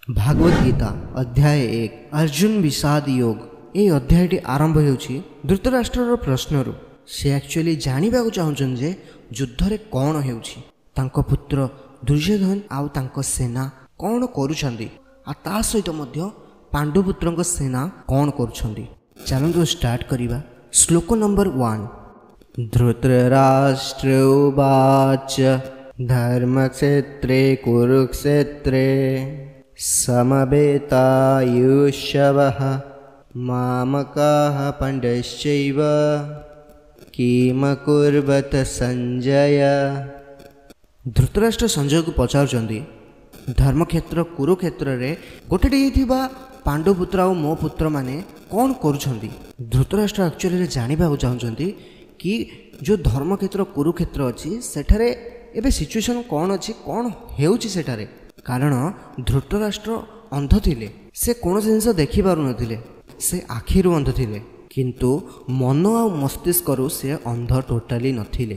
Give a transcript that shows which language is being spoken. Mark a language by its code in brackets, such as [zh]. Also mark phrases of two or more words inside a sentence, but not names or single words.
[or] ଭାଗବତ ଗୀତା ଅଧ୍ୟାୟ 1 ଅର୍ଜୁନ ବିଷାଦ ଯୋଗ। ଏ ଅଧ୍ୟାୟଟି ଆରମ୍ଭ ହେଉଛି ଧୃତରାଷ୍ଟ୍ରର ପ୍ରଶ୍ନରୁ। ସେ ଏକ୍ଚୁଆଲି ଜାଣିବା ଚାହୁଁଛନ୍ତି ଯେ ଯୁଦ୍ଧ ରେ କଣ ହେଉଛି, ତାଙ୍କ ପୁତ୍ର ଦୁର୍ଯ୍ୟୋଧନ ଆଉ ତାଙ୍କ ସେନା କଣ କରୁଛନ୍ତି ଆ ତା ସହିତ ମଧ୍ୟ ପାଣ୍ଡୁପୁତ୍ରଙ୍କ ସେନା କଣ କରୁଛନ୍ତି। ଚାଲନ୍ତୁ ଷ୍ଟାର୍ଟ କରିବା। ଶ୍ଳୋକ ନମ୍ବର 1। [sa] धृतराष्ट्र उवाच धर्मक्षेत्रे कुरुक्षेत्रे समवेतायुष्यवः मामकाः पाण्डश्चैव किमकुर्वत संजय। [or] ଧୃତରାଷ୍ଟ୍ର ସଞ୍ଜୟଙ୍କୁ ପଚାରୁଛନ୍ତି ଧର୍ମକ୍ଷେତ୍ର କୁରୁକ୍ଷେତ୍ର ରେ ଗୋଟେଇ ଥିବା ପାଣ୍ଡୁପୁତ୍ର ଆଉ ମୋ ପୁତ୍ର ମାନେ କଣ କରୁଛନ୍ତି। ଧୃତରାଷ୍ଟ୍ର ଏକ୍ଚୁଆଲି ଜାଣିବା ଚାହୁଁଛନ୍ତି କି ଯୋ ଧର୍ମକ୍ଷେତ୍ର କୁରୁକ୍ଷେତ୍ର ଅଛି ସେଠାରେ ଏବେ ସିଚୁଏସନ କଣ ଅଛି, କଣ ହେଉଛି ସେଠାରେ। କାରଣ ଧୃତରାଷ୍ଟ୍ର ଅନ୍ଧ ଥିଲେ, ସେ କୌଣସି ଜିନିଷ ଦେଖି ପାରୁ ନଥିଲେ, ସେ ଆଖିରୁ ଅନ୍ଧ ଥିଲେ, କିନ୍ତୁ ମନ ଆ ମସ୍ତିଷ୍କରୁ ସେ ଅନ୍ଧ ଟୋଟାଲି ନଥିଲେ।